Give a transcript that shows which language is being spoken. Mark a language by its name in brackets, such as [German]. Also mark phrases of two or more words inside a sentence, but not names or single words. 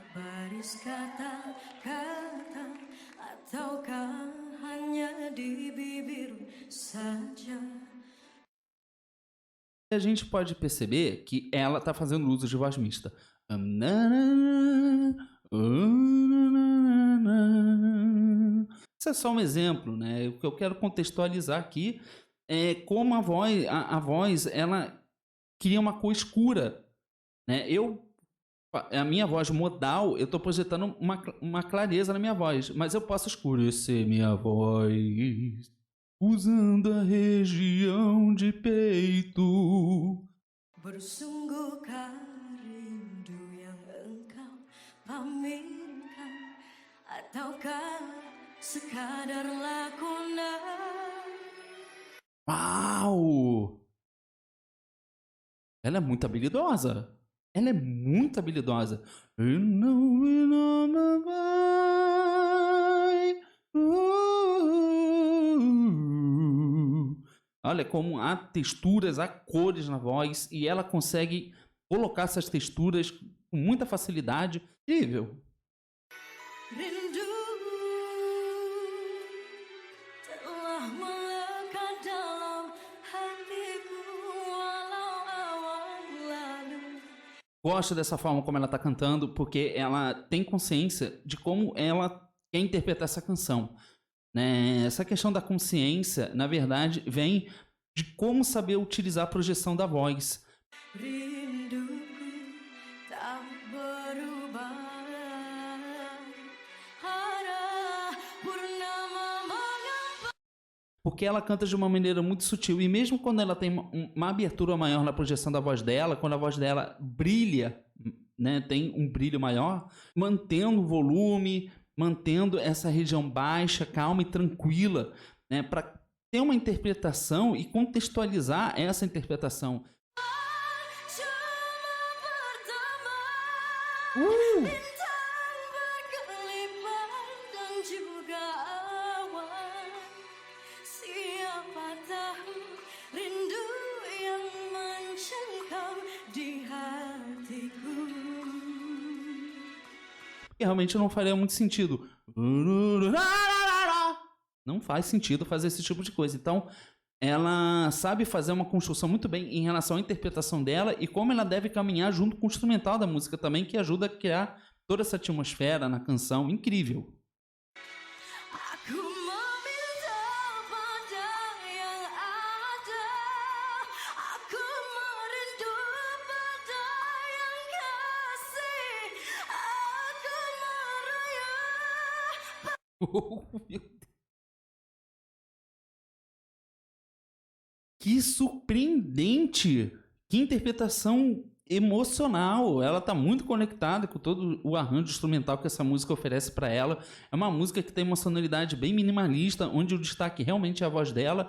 [Malay] baris kata-kata, ataukah hanya di bibir saja? [Portuguese] A gente pode perceber que ela tá fazendo uso de voz mista. Isso é só um exemplo, né? O que eu quero contextualizar aqui é como a voz ela cria uma cor escura, né? A minha voz modal, eu estou projetando uma clareza na minha voz, mas eu posso escurecer minha voz usando a região de peito. [Malay] Bersungguhkah rindu yang engkau pamirkan, ataukah sekadar lakonan? [Portuguese] Uau! Ela é muito habilidosa. Ela é muito habilidosa. Olha como há texturas, há cores na voz e ela consegue colocar essas texturas com muita facilidade. Incrível. [Malay] Rindu telah melekat dalam hatiku walau awal lalu. [Portuguese] Gosto dessa forma como ela está cantando, porque ela tem consciência de como ela quer interpretar essa canção, né? Essa questão da consciência, na verdade, vem de como saber utilizar a projeção da voz. [Malay] Rinduku tak berubah, hara purnama mengapa. [Portuguese] Porque ela canta de uma maneira muito sutil. E mesmo quando ela tem uma abertura maior na projeção da voz dela, quando a voz dela brilha, né, tem um brilho maior, mantendo o volume, mantendo essa região baixa, calma e tranquila, né, para ter uma interpretação e contextualizar essa interpretação. [Malay] Cuma pertama bintang berkelipan dan juga awan. Siapa tahu rindu yang mencengkam di hatiku. [Portuguese] E realmente não faria muito sentido. Não faz sentido fazer esse tipo de coisa. Então, ela sabe fazer uma construção muito bem em relação à interpretação dela e como ela deve caminhar junto com o instrumental da música também, que ajuda a criar toda essa atmosfera na canção. Incrível. [Malay] Aku meminta pada yang ada, aku merindu pada yang kasih, aku merayap. [Portuguese] Meu Deus. Que surpreendente! Que interpretação emocional! Ela está muito conectada com todo o arranjo instrumental que essa música oferece para ela. É uma música que tem uma sonoridade bem minimalista, onde o destaque realmente é a voz dela.